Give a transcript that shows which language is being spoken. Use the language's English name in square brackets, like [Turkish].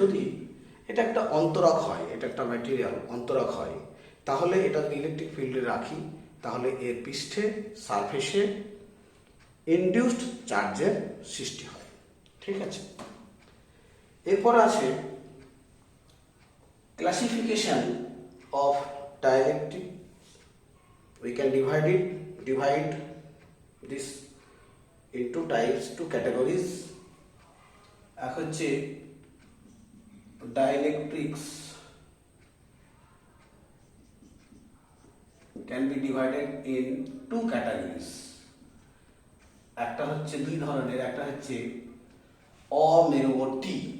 [Bangla] যদি এটা একটা অন্তরক হয়, এটা একটা ম্যাটেরিয়াল অন্তরক হয়, তাহলে এটা যদি ইলেকট্রিক ফিল্ডে রাখি তাহলে এর পৃষ্ঠে সারফেসে ইনডিউসড চার্জের সৃষ্টি হয়। ঠিক আছে, এরপর আছে [English] classification of dielectric. We can divide this into types, two categories. [Bangla] এক হচ্ছে [English] dielectrics can be divided in two categories. [Bangla] একটা হচ্ছে দুই ধরনের, একটা হচ্ছে অমেরুবর্তী